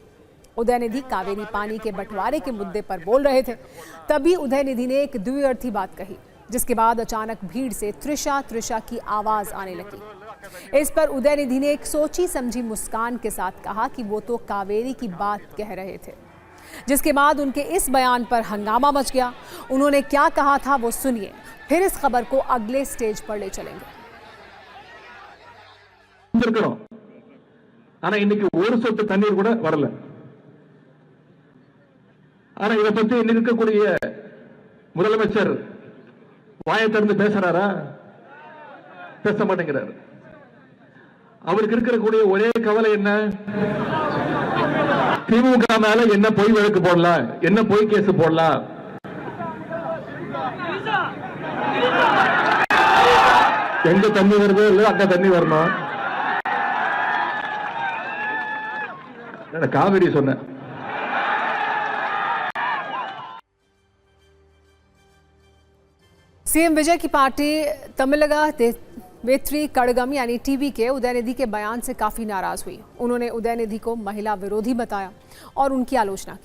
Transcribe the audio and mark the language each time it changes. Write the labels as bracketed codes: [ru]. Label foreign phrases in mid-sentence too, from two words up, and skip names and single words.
[hi] उदयनिधि कावेरी पानी के बंटवारे के मुद्दे पर बोल रहे थे, तभी उदयनिधि ने एक द्विअर्थी बात कही, जिसके बाद अचानक भीड़ से त्रिशा त्रिशा की आवाज आने लगी। इस पर उदयनिधि ने एक सोची समझी मुस्कान के साथ कहा कि वो तो कावेरी की बात कह रहे थे, जिसके बाद उनके इस बयान पर हंगामा मच गया। उन्होंने क्या कहा था वो सुनिए, फिर इस खबर को अगले स्टेज पर ले चलेंगे। [ta] ஆனா இன்னைக்கு ஒரு சொட்டு தண்ணீர் கூட வரல. ஆனா இத பத்தி இன்னைக்கு இருக்கக்கூடிய முதலமைச்சர் வாயை திறந்து பேசுறாரா? பேச மாட்டேங்கிறார். அவருக்கு இருக்கக்கூடிய ஒரே கவலை என்ன? திமுக மேல என்ன பொய் வழக்கு போடலாம், என்ன பொய் கேஸ் போடலாம். எங்க தண்ணி வருதோ இல்ல அங்க தண்ணி வரணும். காவிரி சொன்ன [hi] CM विजय की पार्टी तमिलगा वेत्री कड़गम यानी TB के उदयनिधि के बयान से काफी नाराज हुई। उन्होंने उदयनिधि को महिला विरोधी बताया और उनकी आलोचना की।